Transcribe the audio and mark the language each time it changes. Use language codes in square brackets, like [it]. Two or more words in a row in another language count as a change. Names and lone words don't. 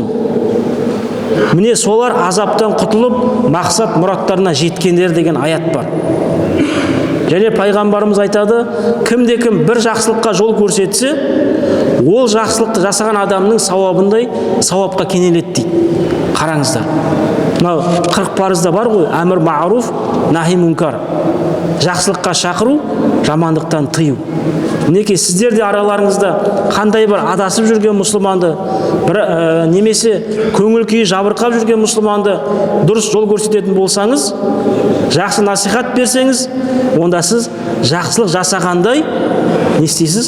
[kk] Міне солар азаптан құтылып, мақсат мұраттарына жеткендер деген аят бар. Және пайғамбарымыз айтады, кімде-кім бір жақсылыққа жол көрсетсе, ол жақсылықты жасаған адамның сауабындай сауапқа кенеледі дейді. Қараңыздар. Мынау 40 парызда бар ғой, [ar] أمر معروف نهي منكر. [kk] Жақсылыққа шақыру, жамандықтан тыю. Мінекей сіздер де араларыңызда қандай бір адасып жүрген мұсылманды, немесе көңіл күйі жабырқап жүрген мұсылманды дұрыс жол көрсететін болсаңыз, жақсы насихат берсеңіз, онда сіз жақсылық жасағандай не істейсіз?